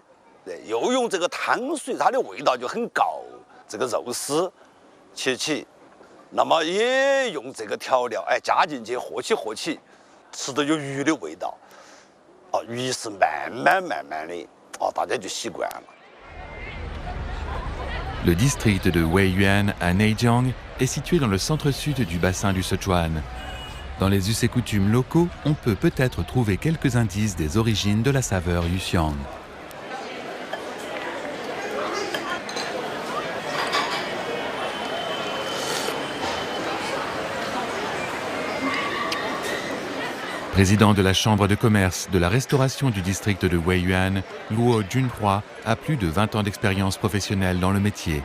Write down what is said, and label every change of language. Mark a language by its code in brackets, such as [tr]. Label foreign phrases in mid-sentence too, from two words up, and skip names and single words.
[zh] 对，又用这个汤水，它的味道就很高，这个肉丝切起。那么也用这个调料，哎，加进去和起，吃的有鱼的味道，啊，于是慢慢的，啊，大家就习惯了。 [fr] Le district de Weiyuan à Neijiang est situé dans le centre-sud du bassin du Sichuan. Dans les us et coutumes locaux, on peut peut-être trouver quelques indices des origines de la saveur Yuxiang. Président de la Chambre de commerce de la restauration du district de Weiyuan, Luo Junhua a plus de 20 ans d'expérience professionnelle dans le métier.